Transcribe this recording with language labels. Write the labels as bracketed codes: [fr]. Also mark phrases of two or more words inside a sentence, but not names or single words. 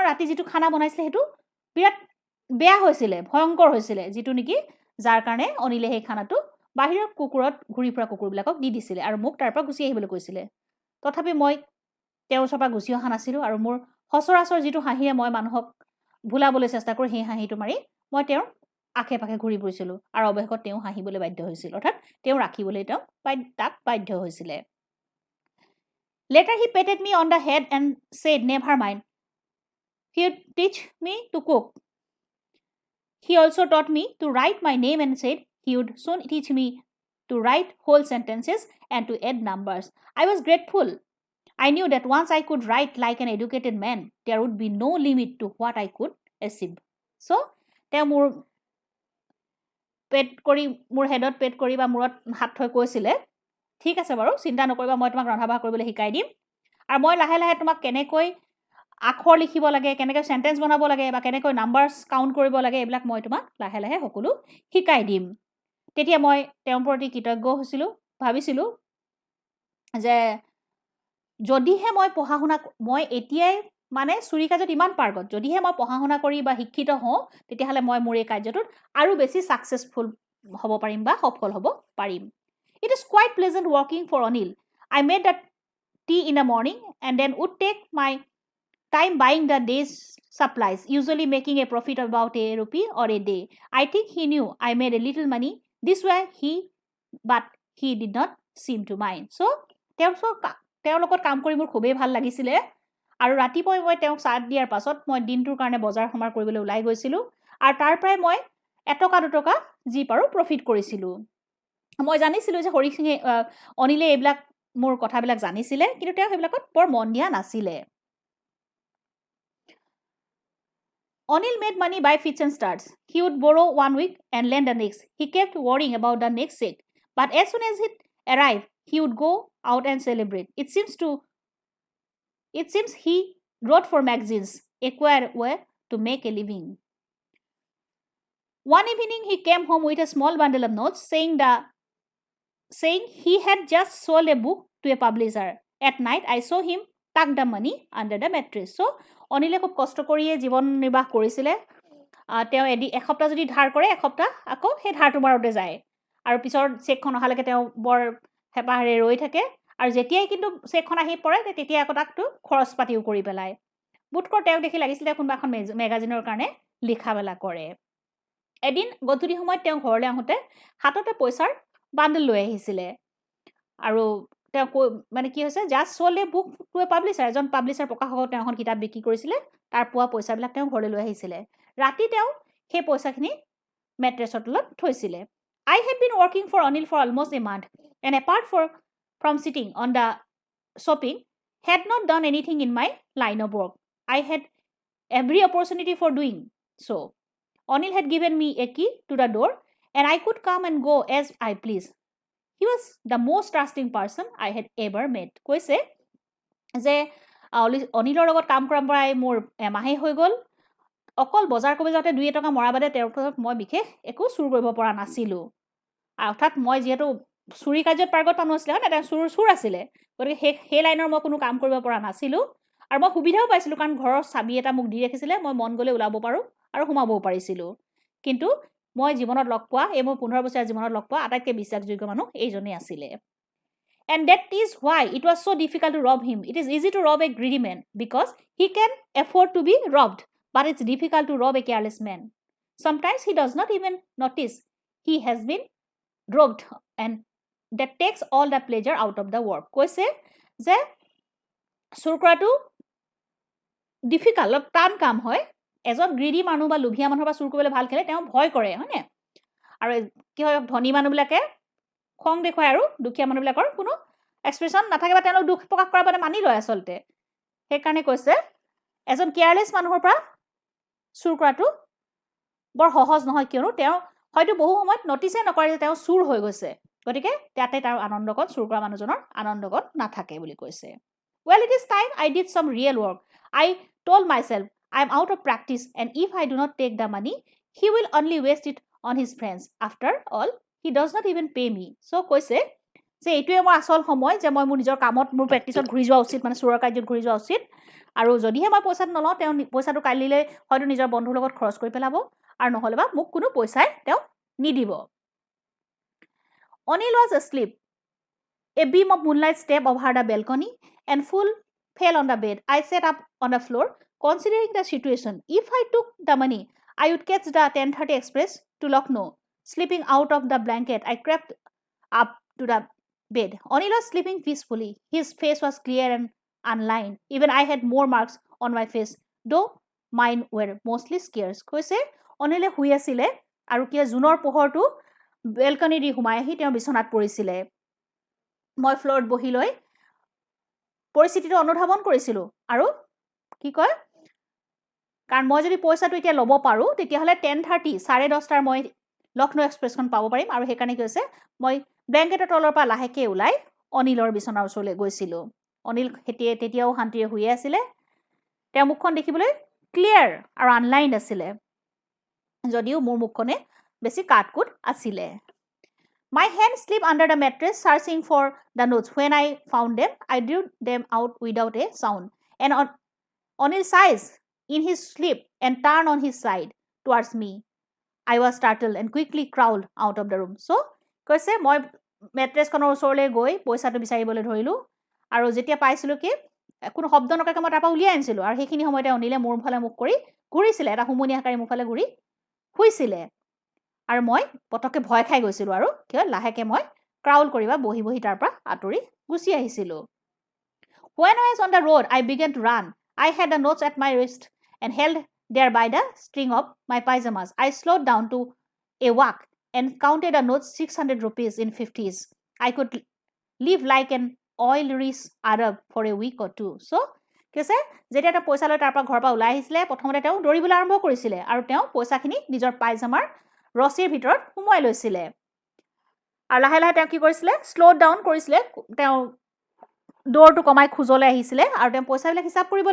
[as] ৰাতি যিটো খানা বনাইছিলে সেইটো বিৰাট বেয়া হৈছিলে ভয়ংকৰ হৈছিলে যিটো নেকি যাৰ কাৰণে অনিলে সেই খানাটো বাহিৰৰ কুকুৰত ঘূৰি ফুৰা কুকুৰবিলাকক দি দিছিলে আৰু মোক তাৰ পৰা গুচি আহিবলৈ কৈছিলে তথাপি মই তেওঁৰ ওচৰৰ পৰা গুচি অহা নাছিলোঁ আৰু মোৰ সচৰাচৰ যিটো হাঁহিৰে মই মানুহক ভুলাবলৈ চেষ্টা কৰোঁ সেই হাঁহিটো মাৰি মই তেওঁৰ আশে পাশে ঘূৰি ফুৰিছিলোঁ আৰু অৱশেষত তেওঁ হাঁহিবলৈ বাধ্য হৈছিল অৰ্থাৎ তেওঁ ৰাখিবলৈ তাক বাধ্য হৈছিলে [en] Later he patted me on the head and said, never mind. He would teach me to cook. He also taught me to write my name and said he would soon teach me to write whole sentences and to add numbers. I was grateful. I knew that once I could write like an educated man, there would be no limit to what I could achieve. So, [as] তেওঁ মোৰ পেট কৰি মোৰ হেডত পেট কৰি বা মূৰত হাত থৈ কৈছিলে ঠিক আছে বাৰু চিন্তা নকৰিবা মই তোমাক ৰন্ধা বঢ়া কৰিবলৈ শিকাই দিম আৰু মই লাহে লাহে তোমাক কেনেকৈ আখৰ লিখিব লাগে কেনেকৈ সেন্টেন্স বনাব লাগে বা কেনেকৈ [en] numbers count [as] কৰিব লাগে এইবিলাক মই তোমাক লাহে লাহে সকলো শিকাই দিম তেতিয়া মই তেওঁৰ প্ৰতি কৃতজ্ঞ হৈছিলোঁ ভাবিছিলোঁ যে যদিহে মই পঢ়া শুনা মই এতিয়াই মানে চুৰি কাৰ্যত ইমান পাৰ্গত যদিহে মই পঢ়া শুনা কৰি বা শিক্ষিত হওঁ তেতিয়াহ'লে মই মোৰ এই কাৰ্যটোত আৰু বেছি ছাকচেছফুল হ'ব পাৰিম বা সফল হ'ব পাৰিম [en] It is quite pleasant working for Anil. I made the tea in the morning and then would take my time buying the day's supplies, usually making a profit of about ₹1 or a day. I think he knew I made a little money. This way but he did not seem to mind. So, [as] তেওঁৰ লগত কাম কৰি মোৰ খুবেই ভাল লাগিছিলে আৰু ৰাতিপুৱাই মই তেওঁক চাহ দিয়াৰ পাছত মই দিনটোৰ কাৰণে বজাৰ সমাৰ কৰিবলৈ ওলাই গৈছিলোঁ আৰু তাৰ পৰাই মই এটকা দুটকা যি পাৰোঁ প্ৰফিট কৰিছিলোঁ মই জানিছিলোঁ যে হৰি সিঙে অনিলে এইবিলাক মোৰ কথাবিলাক জানিছিলে কিন্তু তেওঁ সেইবিলাকত বৰ মন দিয়া নাছিলে [en] Anil made money by fits and starts. He would borrow 1 week and lend the next. He kept worrying about the next check. But as soon as it arrived, he would go out and celebrate. It seems he wrote for magazines, acquired way to make a living. One evening, he came home with a small bundle of notes saying he had just sold a book to a publisher. At night, I saw him tuck the money under the mattress. So, [as] অনিলে খুব কষ্ট কৰিয়ে জীৱন নিৰ্বাহ কৰিছিলে তেওঁ এসপ্তাহ যদি ধাৰ কৰে এসপ্তাহ আকৌ সেই ধাৰটো মাৰোতে যায় আৰু পিছৰ চেকখন অহালৈকে তেওঁ বৰ হেপাহেৰে ৰৈ থাকে আৰু যেতিয়াই কিন্তু চেকখন আহি পৰে তেতিয়া আকৌ তাকটো খৰচ পাতিও কৰি পেলায় বুটকৰ তেওঁক দেখি লাগিছিলে কোনোবা এখন মেগাজিনৰ কাৰণে লিখা মেলা কৰে এদিন গধূলি সময়ত তেওঁ ঘৰলৈ আহোঁতে হাততে পইচাৰ বান্ডল লৈ আহিছিলে আৰু তেওঁ মানে কি হৈছে [en] just sold a book to a publisher [as] এজন পাব্লিছাৰ প্ৰকাশকক তেওঁ এখন কিতাপ বিক্ৰী কৰিছিলে তাৰ পোৱা পইচাবিলাক তেওঁ ঘৰলৈ লৈ আহিছিলে ৰাতি তেওঁ সেই পইচাখিনি মেট্ৰেছৰ তলত থৈছিলে [en] I had been working for Anil for almost a month and apart from sitting on the shopping had not done anything in my line of work I had every opportunity for doing so Anil had given me a key to the door and I could come and go as I pleased He was the most trusting person I had ever met. [as] কৈছে যে অনিলৰ লগত কাম কৰাৰ পৰাই মোৰ এমাহে হৈ গ'ল অকল বজাৰ কৰিব যাওঁতে 2 টকা মৰা বাদে তেওঁৰ পৰা মই বিশেষ একো চুৰ কৰিব পৰা নাছিলোঁ অৰ্থাৎ মই যিহেতু চুৰি কাৰ্যত পাৰ্গত মানুহ আছিলে হয় না চুৰ আছিলে গতিকে সেই লাইনৰ মই কোনো কাম কৰিব পৰা নাছিলোঁ আৰু মই সুবিধাও পাইছিলোঁ কাৰণ ঘৰৰ চাবি এটা মোক দি ৰাখিছিলে মই মন গ'লে ওলাব পাৰোঁ আৰু সোমাবও পাৰিছিলোঁ কিন্তু মই জীৱনত লগ পোৱা এই মোৰ 15 বছৰীয়া জীৱনত লগ পোৱা আটাইতকৈ বিশ্বাসযোগ্য মানুহ এইজনেই আছিলে [en] And that is why it was so difficult to rob him. It is easy to rob a greedy man because he can afford to be robbed, but it's difficult to rob a careless man. Sometimes he does not even notice he has been robbed and that takes all the pleasure out of the work. [as] কৈছে যে চুৰ কৰাটো ডিফিকাল্ট টান কাম হয় এজন গ্ৰিডি মানুহ বা লোভিয়া মানুহৰ পৰা চুৰ কৰিবলৈ ভাল খেলে তেওঁ ভয় কৰে হয়নে আৰু কি হয় ধনী মানুহবিলাকে খং দেখুৱায় আৰু দুখীয়া মানুহবিলাকৰ কোনো এক্সপ্ৰেশ্যন নাথাকে বা তেওঁলোক দুখ প্ৰকাশ কৰাৰ বাবে মানি লয় আচলতে সেইকাৰণে কৈছে এজন কেয়াৰলেছ মানুহৰ পৰা চুৰ কৰাটো বৰ সহজ নহয় কিয়নো তেওঁ হয়তো বহু সময়ত নটিছে নকৰে যে তেওঁ চুৰ হৈ গৈছে গতিকে তাতে তাৰ আনন্দকণ চুৰ কৰা মানুহজনৰ আনন্দকণ নাথাকে বুলি কৈছে [en] well it is time I did some real work I told myself I am out of practice and if I do not take the money he will only waste it on his friends after all he does not even pay me so [as] কৈছে যে এইটোৱে মোৰ আচল সময় যে মই মোৰ নিজৰ কামত মোৰ প্ৰেক্টিছত ঘূৰি যোৱা উচিত মানে চোৰৰ কাৰ্যত ঘূৰি যোৱা উচিত আৰু যদিহে মই পইচাটো নলওঁ তেওঁ পইচাটো কালিলৈ হয়তো নিজৰ বন্ধুৰ লগত খৰচ কৰি পেলাব আৰু নহ'লে বা মোক কোনো পইচাই তেওঁ নিদিব [en] Anil was asleep. A beam of moonlight stepped over the balcony and full fell on the bed. I sat up on the floor, considering the situation. If I took the money, I would catch the 10:30 express to Lucknow. Slipping out of the blanket, I crept up to the bed. Anil was sleeping peacefully. His face was clear and unlined. Even I had more marks on my face, though mine were mostly scares. [as] কৈছে অনিলে শুই আছিলে আৰু কিয় জুনৰ পোহৰটো বেলকনি দি সোমাই আহি তেওঁ বিছনাত পৰিছিলে মই ফ্ল'ৰত বহি লৈ পৰিস্থিতিটো অনুধাৱন কৰিছিলোঁ আৰু কি কয় কাৰণ মই যদি পইচাটো এতিয়া ল'ব পাৰোঁ তেতিয়াহ'লে 10:30 10:30 মই লক্ষ্ণৌ এক্সপ্ৰেছখন পাব পাৰিম আৰু সেইকাৰণে কি হৈছে মই ব্লেংকেটৰ তলৰ পৰা লাহেকৈ ওলাই অনিলৰ বিছনাৰ ওচৰলৈ গৈছিলোঁ অনিল তেতিয়াও শান্তিৰে শুই আছিলে তেওঁৰ মুখখন দেখিবলৈ ক্লিয়াৰ আৰু আনলাইন আছিলে যদিও মোৰ মুখখনে বেছি কাটকুট আছিলে [en] My hand slipped under the mattress, searching for the notes. When I found them, I drew them out without a sound. And Anil's eyes in his sleep and turned on his side towards me. I was startled and quickly crawled out of the room. So, [as] কৈছে মই মেট্ৰেছখনৰ ওচৰলৈ গৈ পইচাটো বিচাৰিবলৈ ধৰিলোঁ আৰু যেতিয়া পাইছিলোঁ কি কোনো শব্দ নকৰাকৈ মই তাৰপৰা উলিয়াই আনিছিলোঁ আৰু সেইখিনি সময়তে অনিলে মোৰ ফালে মুখ কৰি ঘূৰিছিলে এটা হুমুনিয়াহকাৰী মোৰ ফালে ঘূৰি শুইছিলে আৰু মই পটককৈ ভয় খাই গৈছিলোঁ আৰু কিয় লাহেকৈ মই ক্ৰাউল কৰিবা বহি বহি তাৰ পৰা আঁতৰি গুচি আহিছিলোঁ [en] When I was on the road, I began to run. I had the notes at my wrist and held there by the string of my pajamas. I slowed down to a walk and counted the notes 600 rupees in 50s. I could live like an oil-rich Arab for a week or two. So, [as] কৈছে যেতিয়া তেওঁ পইচা লৈ তাৰ পৰা ঘৰৰ পৰা ওলাই আহিছিলে প্ৰথমতে তেওঁ দৌৰিবলৈ আৰম্ভ কৰিছিলে আৰু তেওঁ পইচাখিনি নিজৰ পাইজামাৰ ৰছীৰ ভিতৰত সোমোৱাই লৈছিলে আৰু লাহে লাহে তেওঁ কি কৰিছিলে [en] slow down [as] কৰিছিলে তেওঁ দৌৰটো কমাই খোজলৈ আহিছিলে আৰু তেওঁ পইচাবিলাক হিচাপ কৰিবলৈ